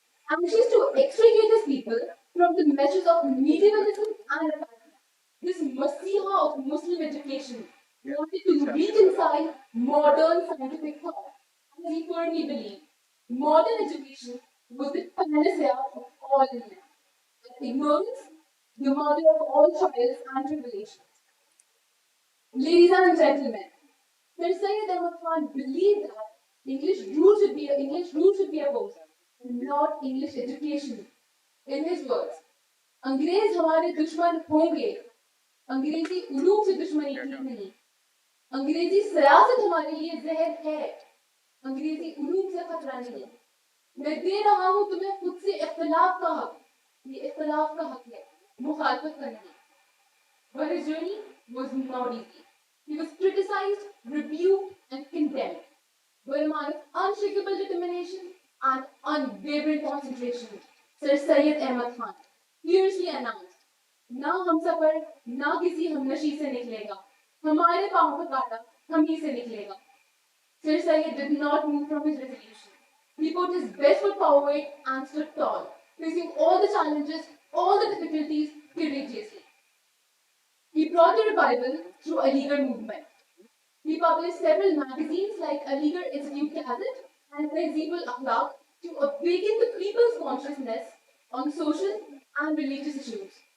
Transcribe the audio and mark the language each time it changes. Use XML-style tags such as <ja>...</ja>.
<en>Anxious to extricate his people from the meshes of medievalism and apathy, this messiah of Muslim education wanted to reconcile modern scientific thought, as he firmly believed modern education was the panacea of all men, and ignorance the mother of all trials and tribulations. Ladies and gentlemen, Sir Syed Ahmad Khan believed that English rule should be opposed, and not English education. In his words,</en> <hi>अंग्रेज हमारे दुश्मन होंगे, अंग्रेजी उलूम से दुश्मनी ठीक नहीं, अंग्रेजी सियासत हमारे लिए जहर है, अंग्रेजी उलूम से खतरा नहीं। मैं दे रहा हूं तुम्हें खुद से इख्तिलाफ का हक, ये इख्तिलाफ का हक है, मुखालफत करने।</hi> <en>But his journey was not easy. He was criticized, rebuked, and condemned. But a man of unshakable determination and unwavering concentration, Sir Syed Ahmad Khan fiercely announced,</en> <hi>ना हम सफर ना किसी हमनशी से निकलेगा, हमारे पांव का कांटा हम ही से निकलेगा.</hi> <en>Sir Syed did not move from his resolution. He put his best foot forward and stood tall, facing all the challenges, all the difficulties courageously. He brought a revival through Aligarh movement. He published several magazines like Aligarh Institute Gazette and Tehzeeb Akhlaq to awaken the people's consciousness on social and religious issues.</en>